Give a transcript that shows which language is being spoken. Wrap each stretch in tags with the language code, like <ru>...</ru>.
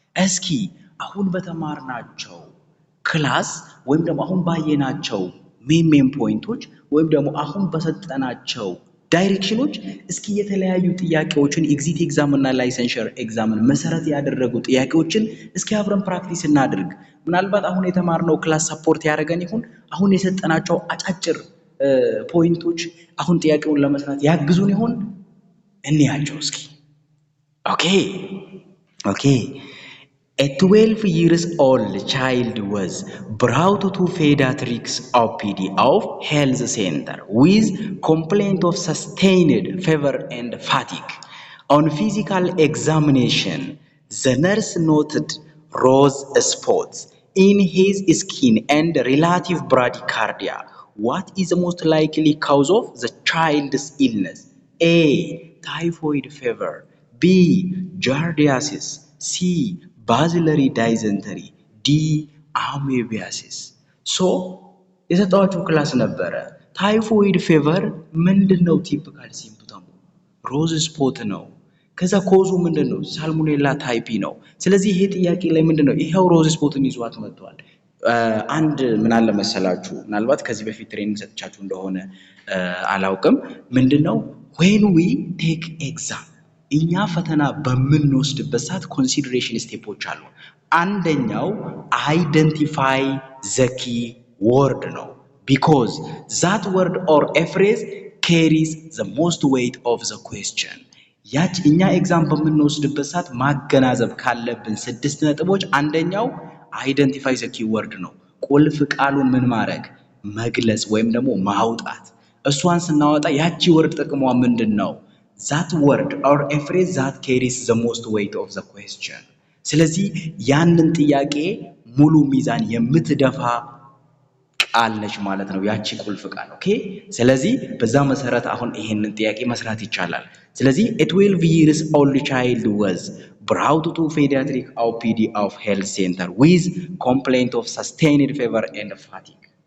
<am>እስኪ አሁን በተማርናቸው ክላስ ወይም ደግሞ አሁን ባየናቸው ሜን ፖይንቶች ወይም ደግሞ አሁን በሰጠናቸው ዳይሬክሽኖች እስኪ የተለያዩ ጥያቄዎችን ኤግዚት ኤግዛም እና ላይሰንሸር ኤግዛምን መሰረት ያደረጉ ጥያቄዎችን እስኪ አብረን ፕራክቲስ እናድርግ። ምናልባት አሁን የተማርነው ክላስ ሰፖርት ያደርገን ይሁን አሁን የሰጠናቸው አጫጭር ፖይንቶች አሁን ጥያቄውን ለመስራት ያግዙን ይሁን እንያቸው እስኪ።</am> <en>ኦኬ A 12 years old child was brought to Pediatrics OPD of health center with complaint of sustained fever and fatigue. On physical examination, the nurse noted rose spots in his skin and relative bradycardia. What is the most likely cause of the child's illness? A. Typhoid fever. B. Giardiasis. C. Bacillary dysentery. D. Amoebiasis.</en> <am>So, የሰጣችሁ ክላስ ነበረ። ታይፎይድ ፌቨር ምንድነው? ቲፒካል ሲምፕተሙ ሮዝ ስፖት ነው። ከዛ ኮዙ ምንድነው? ሳልሞኔላ ታይፒ ነው። ስለዚህ ይሄ ጥያቄ ላይ ምንድነው? ይሄው ሮዝ ስፖትን ይዟት መጥቷል። አንድ ምን አለ መሰላችሁ፣ ምናልባት ከዚህ በፊት ትሬኒንግ ሰጥቻችሁ እንደሆነ አላውቅም። ምንድነው?</am> <en>when we take exam</en> <am>እኛ ፈተና በምንወስድበት ሰዓት ኮንሲደሬሽን ስቴፖች አሉ። አንደኛው አይደንቲፋይ ዘ ኪ ወርድ ነው።</am> <en>because that word or a phrase carries the most weight of the question.</en> <am>ያች እኛ ኤግዛም በምንወስድበት ሰዓት ማገናዘብ ካለብን 6 ነጥቦች አንደኛው አይደንቲፋይ ዘ ኪ ወርድ ነው። ቁልፍ ቃሉን ምን ማድረግ መግለጽ ወይም ደግሞ ማውጣት። እሷን ስናወጣ ያቺ ወርድ ጥቅሟ ምንድነው?</am> <en>that word or a phrase that carries the most weight of the question.</en> <am>ስለዚህ ያንን ጥያቄ ሙሉ ሚዛን የምትደፋ ቃል ነች ማለት ነው ያቺ ቁልፍ ቃል። ኦኬ ስለዚህ በዛ መሰረት አሁን ይሄንን ጥያቄ መስራት ይቻላል። ስለዚህ</am> <en>a 12 years old child was brought to pediatric OPD of health center with complaint of sustained fever and fatigue.</en>